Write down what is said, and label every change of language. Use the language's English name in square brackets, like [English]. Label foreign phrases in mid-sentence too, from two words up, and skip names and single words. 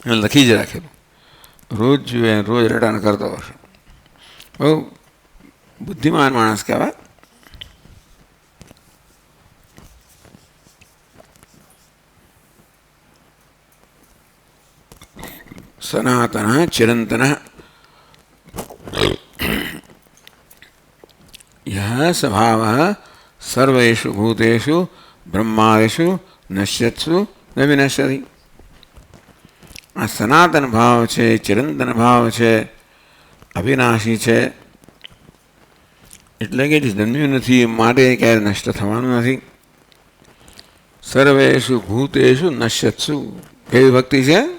[Gujarati] લખી જ રાખેલું, રોજ જોઈએ રોજ રટણ કરતો હશે. બહુ બુદ્ધિમાન માણસ કહેવાય. [Sanskrit] સનાતન ચિરંતન यह स्वभाव सर्वेषु भूतेषु ब्रह्मादिषु नश्यत्सु न विनश्यति. [Gujarati] આ સનાતન ભાવ છે, ચિરંતન ભાવ છે, અવિનાશી છે. એટલે કે જન્મ્યું નથી માટે ક્યારે નષ્ટ થવાનું નથી. [Sanskrit] સર્વેષુ ભૂતેષુ નશ્યત્સુ [Gujarati] કેવી ભક્તિ છે?